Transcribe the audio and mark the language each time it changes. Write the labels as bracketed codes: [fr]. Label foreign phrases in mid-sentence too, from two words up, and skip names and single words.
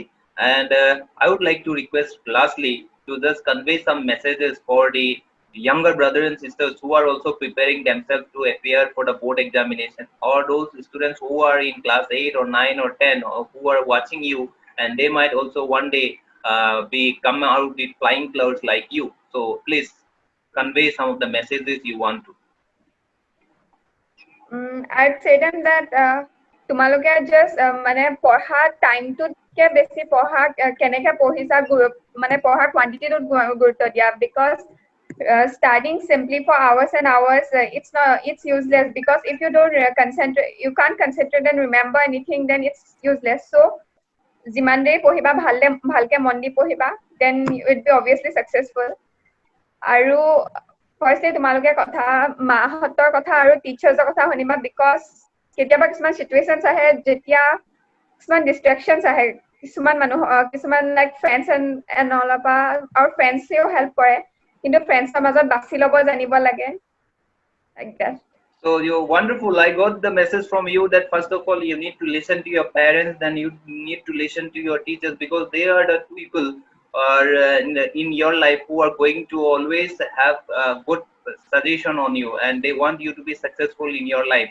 [en] And I would like to request lastly to just convey some messages for the younger brothers and sisters who are also preparing themselves to appear for the board examination or those students who are in class 8 or 9 or 10 or who are watching you and they might also one day be come out with flying clouds like you. So please convey some of the messages you want to. I'd say them that [as] তোমালোকে just মানে পঢ়া টাইমটোতকে বেছি পঢ়া কেনেকে পঢ়িছা মানে পঢ়া কোৱান্টিটিটোত গুৰুত্ব দিয়া [en] because studying simply for hours and hours it's useless because if you don't you can't concentrate and remember anything then it's useless. [as] So যিমান দেৰি পঢ়িবা ভালকে মন দি পঢ়িবা [en] then you will be obviously successful. [as] আৰু firstly তোমালোকে কথা মাহঁতৰ কথা আৰু টিচাৰ্ছৰ কথা শুনিবা because কেতিয়াবা কিছুমান সিচুৱেচনছ আহে যেতিয়া কিছুমান ডিস্ট্ৰেকশনছ আহে কিছুমান মানুহ কিছুমান [en] like friends and all of our [as] ফ্ৰেণ্ডছেও হেল্প কৰে কিন্তু ফ্ৰেণ্ডছৰ মাজত বাছি ল'ব জানিব লাগে [en] like that. So you're wonderful. I got the message from you that first of all you need to listen to your parents, then you need to listen to your teachers because they are the people in your life who are going to always have good suggestion on you and they want you to be successful in your life.